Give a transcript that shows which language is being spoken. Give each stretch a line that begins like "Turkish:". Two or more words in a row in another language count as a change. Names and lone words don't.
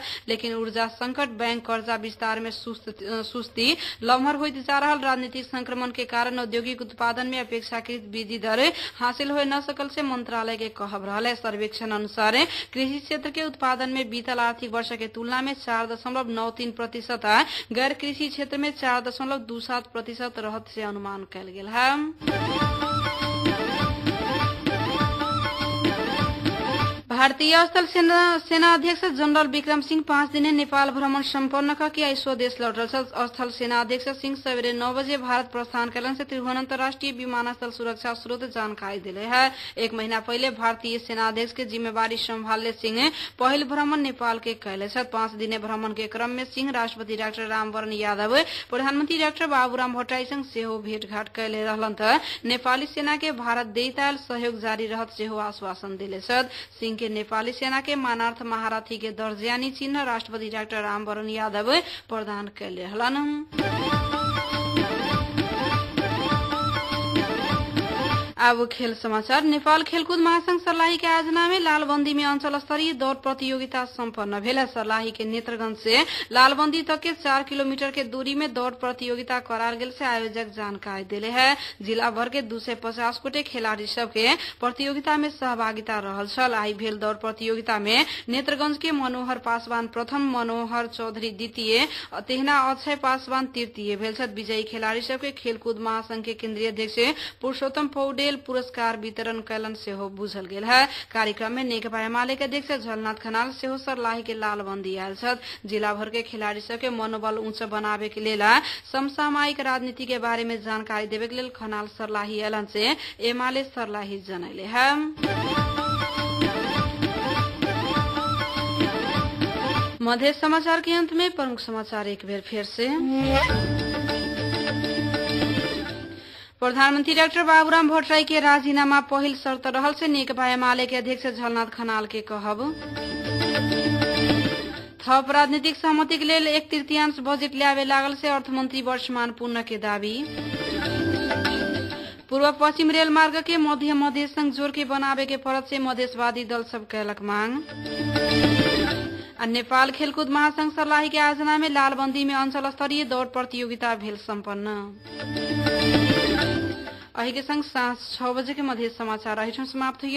Maithili: लेकिन ऊर्जा संकट, बैंक कर्जा विस्तार में सुस्ती, लम्हर होइत जा रहल राजनीतिक संक्रमण के कारण औद्योगिक उत्पादन में अपेक्षाकृत वृद्धि दर हासिल हो न सकल से मंत्रालय के कहब रहल है। सर्वेक्षण अनुसार कृषि क्षेत्र के उत्पादन में बीतल आर्थिक वर्ष के तुलना में 4.93% आ गैर कृषि क्षेत्र में 4.27% रहत से अनुमान कैल गेल है। भारतीय स्थल सेना अध्यक्ष जनरल विक्रम सिंह 5 दिने नेपाल भ्रमण सम्पन्न करके आई स्वदेश लौटल। स्थल सेना अध्यक्ष सिंह सवेरे 9 बजे भारत प्रस्थान कैलन से त्रिभुवन अंतर्राष्ट्रीय विमानस्थल सुरक्षा स्रोत जानकारी दिले है। 1 महीना पहले भारतीय सेना अध्यक्ष के जिम्मेवारी संभालने सिंह पहल भ्रमण नेपाल के कैले छथि। 5 दिने भ्रमण के क्रम में सिंह राष्ट्रपति डाक्टर रामवरण यादव, प्रधानमंत्री डाक्टर बाबूराम भट्टराई संग सेहो भेटघाट कैले रहलन त नेपाली सेना के भारत देताल सहयोग जारी रहत सेहो आश्वासन दिले छथि। सिंह के नेपाली सेना के मानार्थ महारथी के दर्जानी चिन्ह राष्ट्रपति डाक्टर रामवरण यादव प्रदान कैले हलन। अब खेल समाचार। नेपाल खेलकूद महासंघ सर्लाही के आयोजना में लालबंदी में अंचल स्तरीय दौड़ प्रतियोगिता संपन्न भेल। सर्लाही के नेत्रगंज से लालबंदी तक के 4 किलोमीटर के दूरी में दौड़ प्रतियोगिता कराल गेल से आयोजक जानकारी दिले है। जिला भर के 250 गोटे खिलाड़ी सब के प्रतियोगिता में सहभागिता रहल छल। आई भेल दौड़ प्रतियोगिता में नेत्रगंज के मनोहर पासवान प्रथम, मनोहर चौधरी द्वितीय, तेहना अक्षय पासवान तृतीय भेल छथि। विजयी खिलाड़ी सब के खेलकूद महासंघ के केंद्रीय अध्यक्ष पुरुषोत्तम पौडेल पुरस्कार वितरण कैलन सेहो बुझल गेल है। कार्यक्रम में नेकपा एमाले के अध्यक्ष झलनाथ खनाल सेहो सर्लाही के लालबंदी आयल छथि। जिला भर के खिलाड़ी सब के मनोबल ऊंचा बनावे के लेल समसामयिक राजनीति के बारे में जानकारी देवे के लेल खनाल सर्लाही एलन से एमाले सर्लाही जनैले है। मध्य समाचार के अंत में प्रमुख समाचार एक बार फिर से। प्रधानमंत्री डाक्टर बाबूराम भट्टराई के राजीनामा पहिल शर्त रहल से नेकपा एमाले के अध्यक्ष झलनाथ खनाल के कहब। थप राजनीतिक सहमति के लेल 1/3 बजेट ल्यावे लागल से अर्थमंत्री वर्षमान पुनः के दावी। पूर्व पश्चिम रेल मार्ग के मध्य संग जोड़ के बनावे के परत से मधेशवादी दल सब कैलक मांग। नेपाल खेलकूद महासंघ सर्लाही के आयोजना में लालबंदी में अंचल स्तरीय दौड़ प्रतियोगिता भेल सम्पन्न। अही के संग सांझ 6 बजे के मधेश समाचार अहिठन समाप्त हुई।